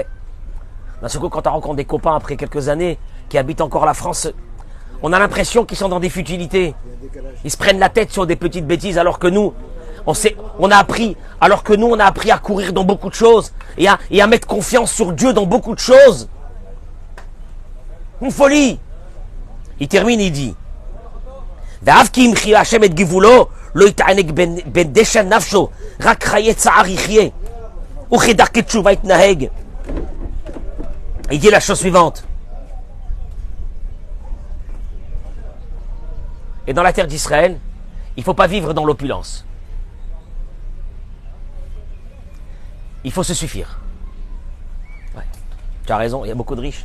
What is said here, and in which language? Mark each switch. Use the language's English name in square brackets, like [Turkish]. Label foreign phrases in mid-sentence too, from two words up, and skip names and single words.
[French] D'un seul coup, quand on rencontre des copains après quelques années qui habitent encore la France, on a l'impression qu'ils sont dans des futilités. Ils se prennent la tête sur des petites bêtises alors que nous, on a appris à courir dans beaucoup de choses et à mettre confiance sur Dieu dans beaucoup de choses. Une folie. Il termine, il dit, [Hebrew] ואף כי ימחיה השם את גבולו, לא יתענג בין דשא נפשו, רק חיי צער יחיה, וכדרכי תשובה יתנהג. [French] Il dit la chose suivante. Et dans la terre d'Israël, il ne faut pas vivre dans l'opulence. Il faut se suffire. Ouais, tu as raison, il y a beaucoup de riches.